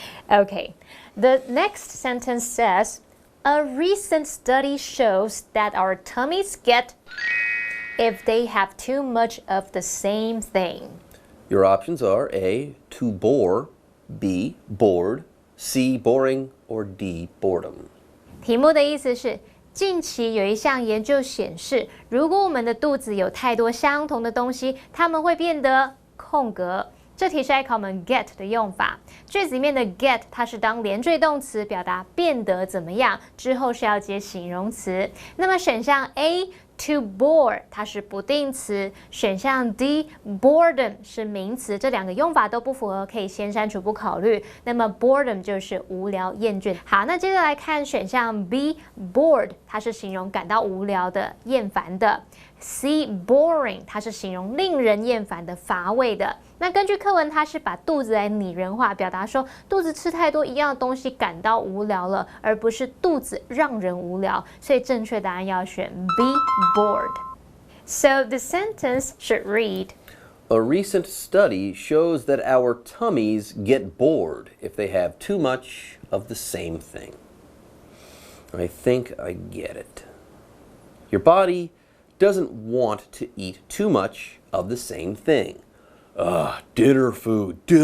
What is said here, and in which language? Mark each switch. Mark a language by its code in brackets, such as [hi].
[en] Okay, the next sentence says, a recent study shows that our tummies get if they have too much of the same thing. Your options are A, to bore, B, bored, C, boring, or D, boredom. [zh] 题目的意思是，近期有一项研究显示，如果我们的肚子有太多相同的东西，它们会变得空格。这题是在考我们 get 的用法。句子里面的 get 它是当连缀动词，表达变得怎么样，之后是要接形容词。那么选项 A。To bore 它是不定词，选项 D boredom 是名词，这两个用法都不符合，可以先删除不考虑。那么 boredom 就是无聊、厌倦。好，那接着来看选项 B bored 它是形容感到无聊的、厌烦的。 C boring 它是形容令人厌烦的、乏味的。那根据课文，它是把肚子来拟人化，表达说肚子吃太多一样的东西感到无聊了，而不是肚子让人无聊。所以正确答案要选 B bored. [en] So the sentence should read, A recent study shows that our tummies get bored if they have too much of the same thing. I think I get it. Your body doesn't want to eat too much of the same thing. Dinner food.